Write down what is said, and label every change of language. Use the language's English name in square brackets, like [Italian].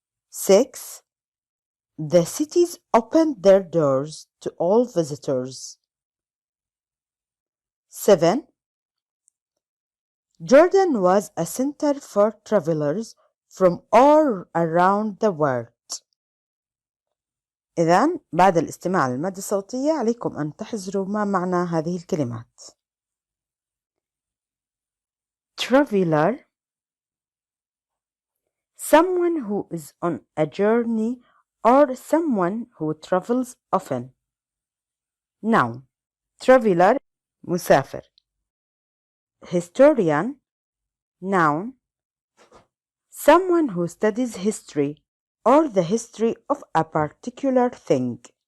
[English] 6. The cities opened their doors to all visitors. 7. Jordan was a center for travelers from all around the world. [Arabic] إذن بعد الاستماع للمادة الصوتية عليكم أن تحذروا ما معنى هذه الكلمات. [English] Traveler, someone who is on a journey or someone who travels often. Noun, traveler, مسافر. Historian, noun, someone who studies history or the history of a particular thing.